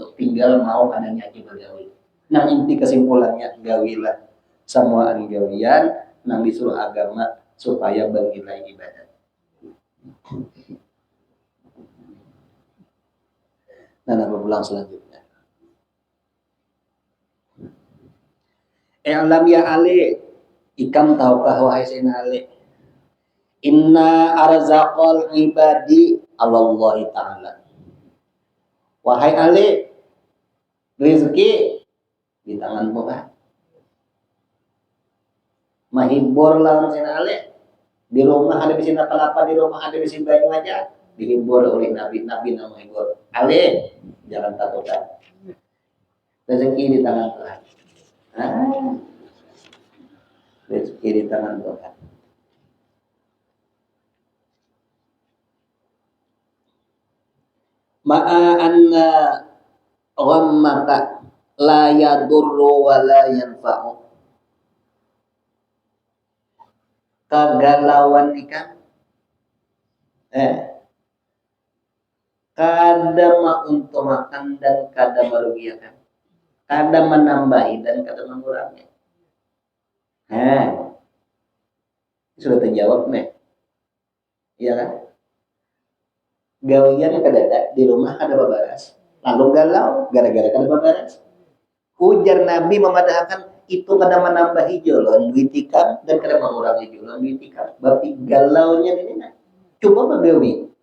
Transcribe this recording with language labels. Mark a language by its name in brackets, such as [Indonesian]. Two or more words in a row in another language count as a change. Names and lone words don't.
[Banjar] Tinggal mau adanya aja bergawi. Nah inti kesimpulannya gawilah semua gawian nang disuruh agama supaya bernilai ibadah. Nah, nama pulang selanjutnya. [Arabic] ألم يا علي, [Banjar] ikam tahukah wahai sayyidina Ali? [Arabic] إن أرزاق العباد الله تعالى. [Banjar] Wahai Ali, rezeki di tangan Tuhan. Mahibur lawan sayyidina Ali. Di rumah ada mesin apa-apa, di rumah ada mesin banyu aja. Dihibur oleh Nabi nama hibur. Ali, jangan takutkan. Rezeki di tangan Tuhan. Rezeki di tangan Tuhan. [Arabic] مع أن غمك لا يضر ولا ينفع. [Banjar] Kegalauan nikah kadang untuk makan dan kadang merugikan, kadang menambahi dan kadang mengurangi. Sudah terjawab nih, iya kan? Gawian kadada di rumah ada babaras, lalu galau gara-gara kada babaras. Ujar Nabi memadahkan itu kadang menambahi jolon duitikam dan kadang mengurangi jolon duitikam. Bapi galaunya ini nah. Coba bagawi.